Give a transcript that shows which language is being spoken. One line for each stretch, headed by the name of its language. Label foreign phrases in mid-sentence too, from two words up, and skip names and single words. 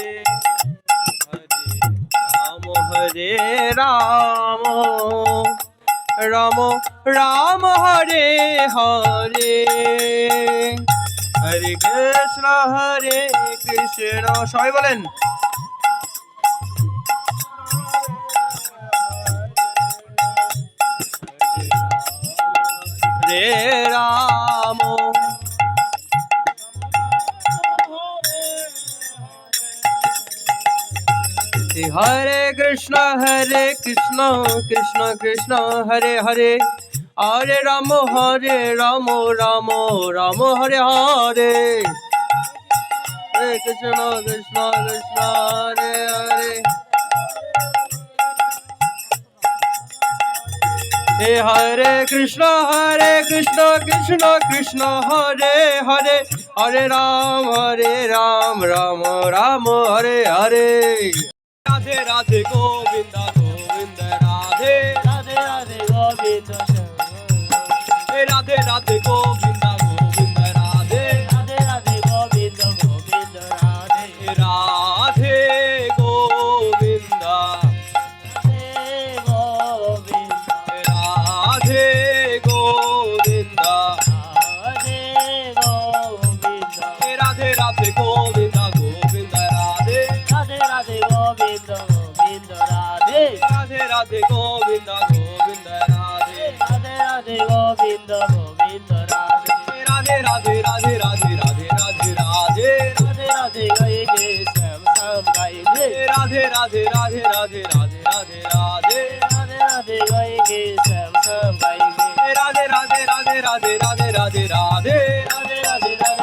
Bangla: হরে রাম রাম রাম হরে হরে হরে কৃষ্ণ সবাই বলেন রে রাম
Hindi: हरे कृष्ण कृष्ण कृष्ण हरे हरे हरे राम राम राम हरे हरे हरे कृष्ण कृष्ण कृष्ण हरे हरे हरे कृष्ण कृष्ण कृष्ण हरे हरे हरे राम राम राम हरे हरे राधे राधे गोविंद गोविंद राधे राधे राधे गोविंद राधे राधे गोविंद गोविंद राधे राधे राधे गोविंद गोविंद राधे राधे गोविंद राधे गोविंद राधे राधे गोविंद गोविंद राधे राधे राधे गोविंद गोविंद राधे राधे राधे गोविंद गोविंद राधे राधे राधे गोविंद गोविंद राधे राधे राधे राधे राधे राधे राधे राधे राधे राधे गाएंगे श्याम श्याम गाएंगे राधे राधे राधे राधे राधे राधे राधे राधे राधे गाएंगे श्याम श्याम गाएंगे राधे राधे राधे राधे राधे राधे राधे राधे राधे राधे